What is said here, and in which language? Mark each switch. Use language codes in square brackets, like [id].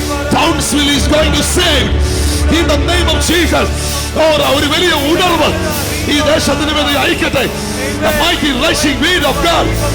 [en] Townsville is going to save. In the name of Jesus. [ml] ഒരു വലിയ ഉണർവ് ഈ ദേശത്തിന് വേണ്ടി അയക്കട്ടെ. [en] The mighty rushing wind of God.